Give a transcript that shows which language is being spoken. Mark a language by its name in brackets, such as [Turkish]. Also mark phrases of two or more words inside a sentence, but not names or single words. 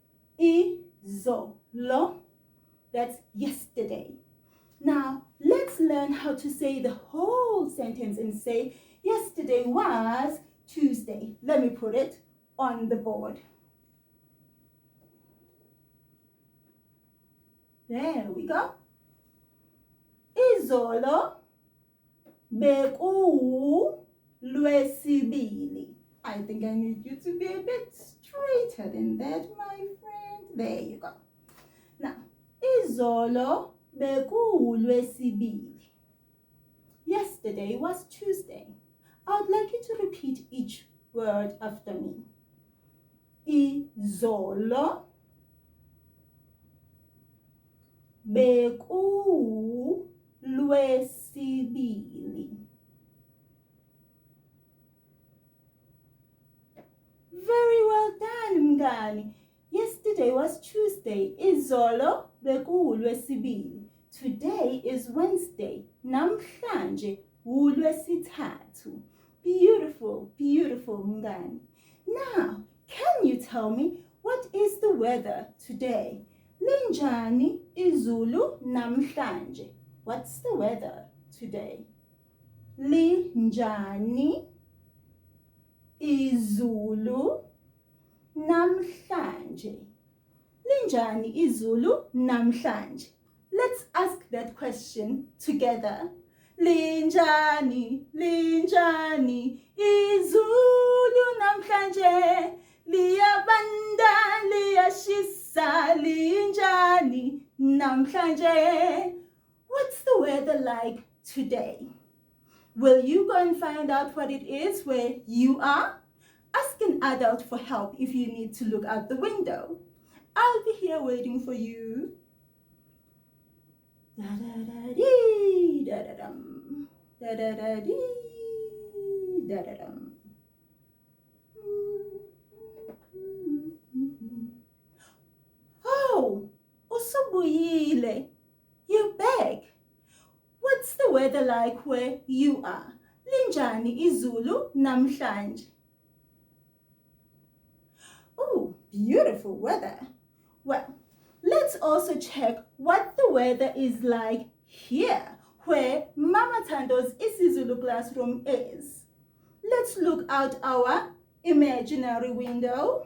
[Zulu] Izolo. [English] That's yesterday. Now, let's learn how to say the whole sentence and say, yesterday was Tuesday. Let me put it on the board. There we go. [Zulu] Izolo bekuLwesibili. [English] I think I need you to be a bit straighter than that, my friend. There you go. Now, [Zulu] izolo bekuLwesibili. [English] Yesterday was Tuesday. I would like you to repeat each word after me. [Zulu] Izolo bekuLwesibili. [English] Very well done, mngani. Yesterday was Tuesday. [Zulu] Izolo bekuLwesibili. [English] Today is Wednesday. [Zulu] Namhlanje uLwesithathu. [English] Beautiful, beautiful, mngani. Now, can you tell me what is the weather today? [Zulu] Linjani izulu namhlanje. [English] What's the weather today? [Zulu] Linjani izulu namhlanje. Linjani izulu namhlanje. [English] Let's ask that question together. [Zulu] Linjani, linjani izulu namhlanje. Liyabanda, liyashisa, linjani namhlanje. [English] What's the weather like today? Will you go and find out what it is where you are? Ask an adult for help if you need to look out the window. I'll be here waiting for you. Da da da dee, da da dum, da da da dee, da da dum. [Zulu] Oh, usubuyile, [English] you're back. weather like where you are? [Zulu] Linjani izulu namhlanje? [English] Oh, beautiful weather. Well, let's also check what the weather is like here, where Mama Thando's isiZulu classroom is. Let's look out our imaginary window.